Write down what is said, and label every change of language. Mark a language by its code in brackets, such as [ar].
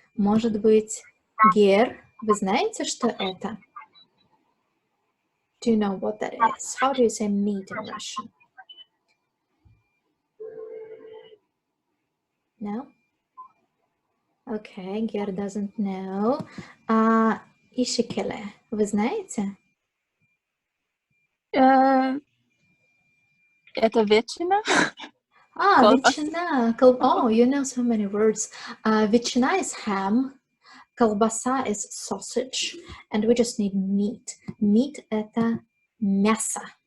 [ru] Может быть, Гер, вы знаете, что это? [en] Do you know what that is? How do you say meat in Russian? No? Okay, Ger doesn't know. [ru] Ишикеле, вы знаете? Это ветчина? Колбаса. Ветчина. [en] Oh, you know so many words. Ветчина is ham. Колбаса is sausage. And we just need meat. Meat [ru] – это мясо.